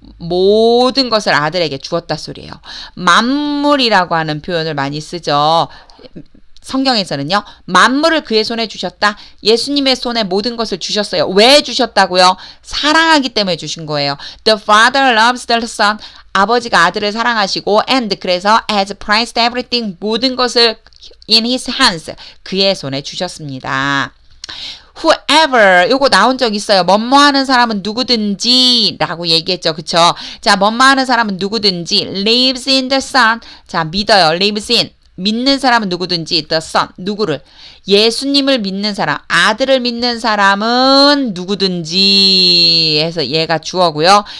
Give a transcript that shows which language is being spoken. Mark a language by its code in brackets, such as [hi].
[ko] 모든 것을 아들에게 주었다 소리예요. 만물이라고 하는 표현을 많이 쓰죠. 성경에서는요. 만물을 그의 손에 주셨다. 예수님의 손에 모든 것을 주셨어요. 왜 주셨다고요? 사랑하기 때문에 주신 거예요. [en] The Father loves the Son. [ko] 아버지가 아들을 사랑하시고 and 그래서 [en] has placed everything. [ko] 모든 것을 [en] in his hands. [ko] 그의 손에 주셨습니다. whoever 요거 나온 적 있어요. 뭐뭐 하는 사람은 누구든지 라고 얘기했죠. 그쵸? 자, 뭐뭐 하는 사람은 누구든지 [en] lives in the son. [ko] 자, 믿어요. [en] lives in. [ko] 믿는 사람은 누구든지 [en] the son. [ko] 누구를? 예수님을 믿는 사람, 아들을 믿는 사람은 누구든지 해서 얘가 주어고요.